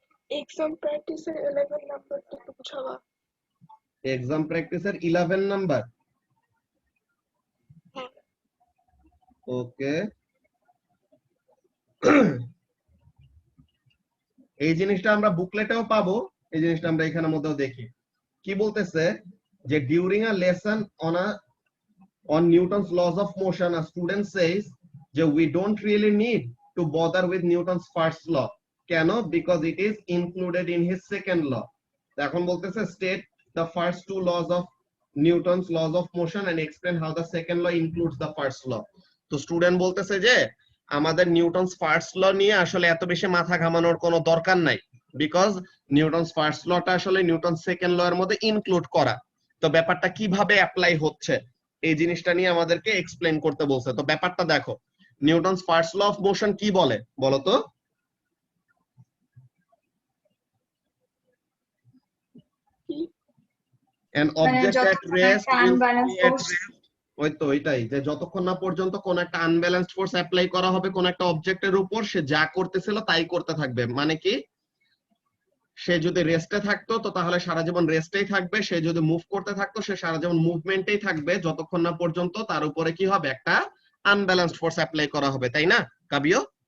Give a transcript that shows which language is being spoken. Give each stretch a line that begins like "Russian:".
Bangla: Exam প্র্যাকটিসের 11 নাম্বারটা একটু বুঝাবা। এক্সাম প্র্যাকটিসের 11 নাম্বার। হ্যাঁ। ওকে, এই জিনিসটা আমরা বুকলেটেও পাবো, এই জিনিসটা আমরা এখানের মধ্যেও দেখি। কি বলতেছে যে
English: During a lesson on Newton's laws of motion, a student says যে we don't really need to bother with Newton's first law.
Bangla: কেন?
English: Because it is included in his second law.
Bangla: এখন বলতেছে
English: state the first two laws of Newton's laws of motion and explain how the second law includes the first law.
Bangla: তো student বলতেছে যে আমাদের Newton's first ল নিয়ে আসলে এত বেশি মাথা ঘামানোর কোনো দরকার নাই, বিকজ নিউটনস ফার্স্ট লটা আসলে নিউটন সেকেন্ড ল এর মধ্যে ইনক্লুড করা। তো ব্যাপারটা কিভাবে অ্যাপ্লাই হচ্ছে এই জিনিসটা নিয়ে আমাদেরকে এক্সপ্লেন করতে বলছে। তো ব্যাপারটা দেখো, Newton's first law of motion কি বলে বলো তো?
English: an object at rest will stay at rest.
Bangla: ওই তো এটাই, যে যতক্ষণ না পর্যন্ত কোন একটা আনব্যালেন্সড ফোর্স অ্যাপ্লাই করা হবে কোন একটা অবজেক্টের উপর, সে যা করতেছিল তাই করতে থাকবে। মানে কি, সে যদি রেস্টে থাকতো তো তাহলে সারা জীবন রেস্টেই থাকবে, সে যদি মুভ করতে থাকতো সে সারা জীবন মুভমেন্টেই থাকবে, যতক্ষণ না পর্যন্ত তার উপরে কি হবে, একটা আনব্যালেন্সড ফোর্স অ্যাপ্লাই করা হবে, তাই না কাবিও?